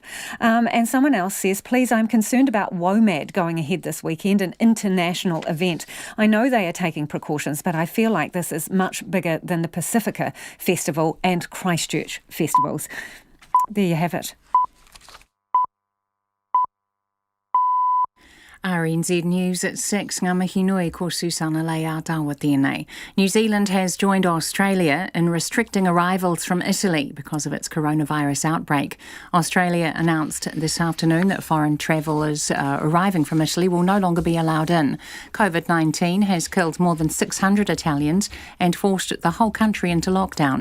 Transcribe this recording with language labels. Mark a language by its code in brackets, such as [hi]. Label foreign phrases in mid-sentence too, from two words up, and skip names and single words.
[en] And someone else says, please, I'm concerned about WOMAD going ahead this weekend, an international event. I know they are taking precautions, but I feel like this is much bigger than the Pacifica Festival and Christchurch festivals. There you have it. RNZ News at 6. [mi] Ngā mihi nui ko Susana Leia tawa tēnei. [en] New Zealand has joined Australia in restricting arrivals from Italy because of its coronavirus outbreak. Australia announced this afternoon that foreign travellers arriving from Italy will no longer be allowed in. COVID-19 has killed more than 600 Italians and forced the whole country into lockdown.